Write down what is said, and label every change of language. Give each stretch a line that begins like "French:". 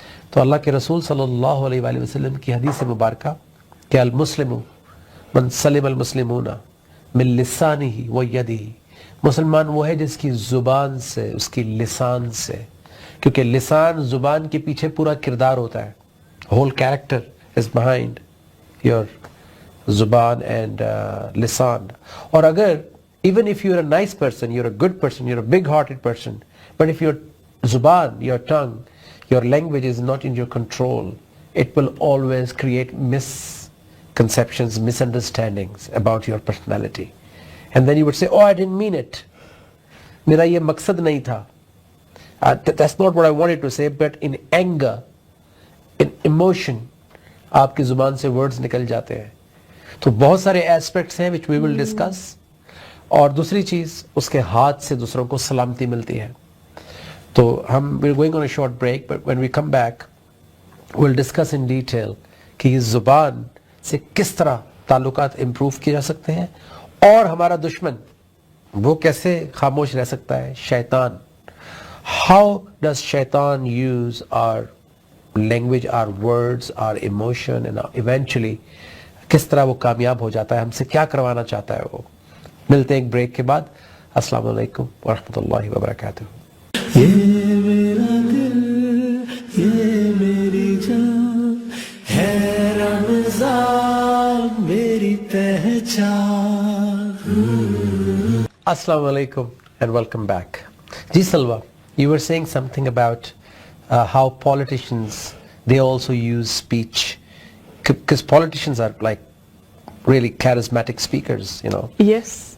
Urdu: تو اللہ کے رسول صلی اللہ علیہ وآلہ وسلم کی حدیث مبارکہ کہ
Arabic: المسلم من سلم المسلمون من لسانہ و یدہ,
Urdu: مسلمان وہ ہے جس کی زبان سے, اس کی لسان سے, کیونکہ لسان زبان کے پیچھے پورا کردار ہوتا ہے.
English: Whole character is behind your زبان and لسان.
Urdu: اور
English: اگر even if you're a nice person, you're a good person, you're a big hearted person, but if your zuban, your tongue, your language is not in your control, it will always create misconceptions, misunderstandings about your personality. And then you would say, oh, I didn't mean it.
Urdu: Mera ye maqsad nahi tha.
English: That's not what I wanted to say, but in anger, in emotion,
Urdu: آپ کی زبان سے
English: words
Urdu: نکل جاتے ہیں.
English: تو بہت سارے aspects ہیں which we will discuss.
Urdu: اور دوسری چیز اس کے ہاتھ سے دوسروں کو سلامتی ملتی ہے. تو ہم
English: we're going on a short break, but when we come back we'll discuss in detail
Urdu: کہ یہ زبان سے کس طرح تعلقات امپروو کیے جا سکتے ہیں, اور ہمارا دشمن وہ کیسے خاموش رہ سکتا ہے, شیطان.
English: How does shaitan use our language, our words, our emotion, and eventually
Urdu: کس طرح وہ کامیاب ہو جاتا ہے, ہم سے کیا کروانا چاہتا ہے وہ. ملتے ہیں ایک بریک کے بعد. السلام علیکم ورحمۃ اللہ وبرکاتہ. یہ میرا دل, یہ میری جان ہے, رمضان میری پہچان.
English: السلام علیکم and welcome back. جی Salwa, you were saying something about how politicians, they also use speech, because politicians are like really charismatic speakers, you know. Yes.